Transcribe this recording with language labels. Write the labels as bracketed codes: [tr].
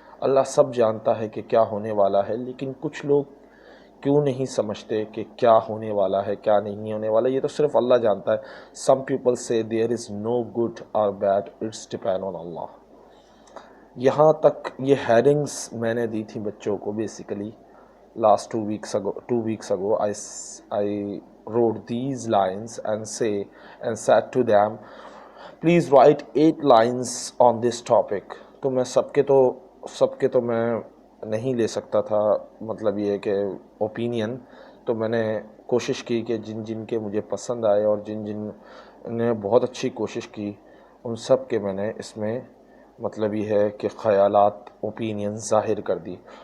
[ur] اللہ سب جانتا ہے کہ کیا ہونے والا ہے، لیکن کچھ لوگ کیوں نہیں سمجھتے کہ کیا ہونے والا ہے، کیا نہیں ہونے والا. یہ تو صرف اللہ جانتا ہے. [en] Some people say there is no good اور bad, it's depend on اللہ. [ur] یہاں تک یہ ہیڈنگز میں نے دی تھی بچوں کو. [en] Basically last 2 weeks ago I wrote these lines and said to them, please write 8 lines on this topic. [ur] تو میں سب کے تو میں نہیں لے سکتا تھا، مطلب یہ کہ اوپینین. تو میں نے کوشش کی کہ جن کے مجھے پسند آئے اور جن نے بہت اچھی کوشش کی، ان سب کے میں نے اس میں مطلب یہ ہے کہ خیالات، اوپینین ظاہر کر دی.